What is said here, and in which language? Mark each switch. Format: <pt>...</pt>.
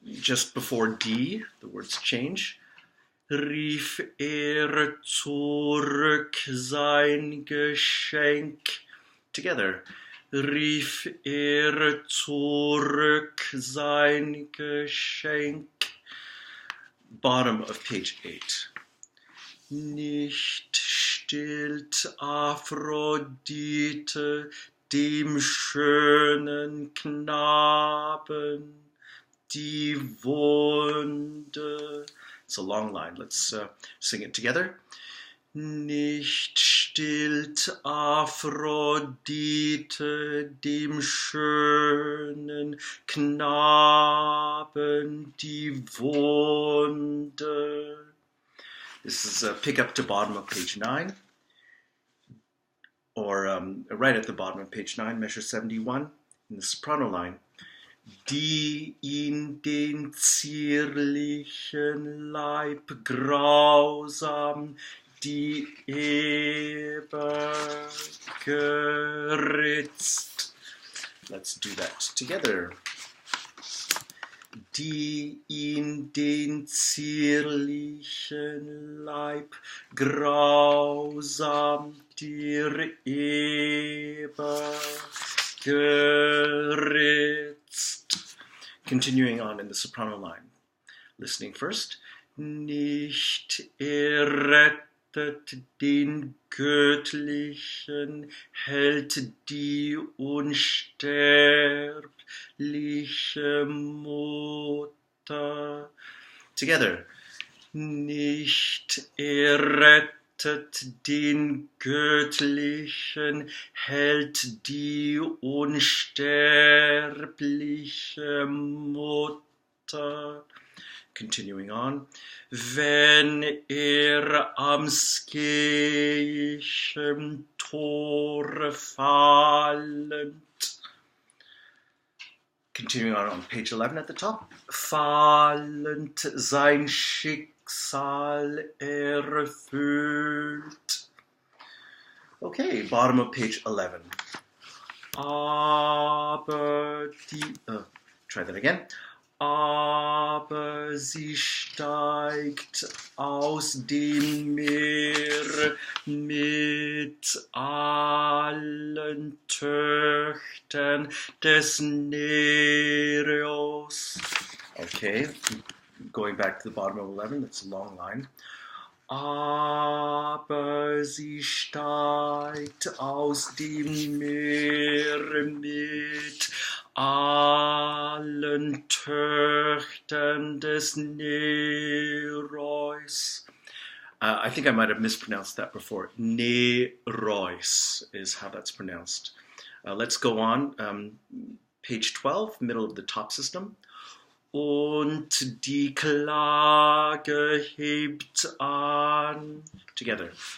<en>Just before D, the words change.</en> <de>Rief zurück sein Geschenk.</de> <en>Together.</en> <de>Rief zurück sein Geschenk.</de> <en>Bottom of page 8.</en> <de>Nicht stillt Aphrodite dem schönen Knaben die Wunde.</de> <en>It's a long line. Let's sing it together.</en> <de>Nicht stillt Aphrodite dem schönen Knaben die Wunde.</de> <en>This is a pick up to bottom of page 9, or right at the bottom of page 9, measure 71, in the soprano line.</en> <de>Die in den zierlichen Leib grausam die Eber geritzt.</de> <en>Let's do that together.</en> <de>Die in den zierlichen Leib grausam dir Eber geritzt.</de> <en>Continuing on in the soprano line. Listening first.</en> <de>Nicht errettet den Göttlichen, hält die unsterbliche Mutter.</de> <en>Together.</en> <de>Nicht errettet den Göttlichen, hält die unsterbliche Mutter.</de> <en>Continuing on.</en> <de>Wenn am Skeischen Tore fallend.</de> <en>Continuing on page 11 at the top.</en> <de>Fallend sein Schicksal erfüllt.</de> <en>Okay, bottom of page 11.</en> <de>Aber die,</de> <en>try that again.</en> <de>Aber sie steigt aus dem Meer mit allen Töchtern des Nereus.</de> <en>Okay, going back to the bottom of 11, that's a long line.</en> <de>Aber sie steigt aus dem Meer mit allen Töchtern des Nereus.</de> <en>I think I might have mispronounced that before. Nereus is how that's pronounced. Let's go on. Page 12, middle of the top system.</en> <de>Und die Klage hebt an.</de> <en>Together.</en>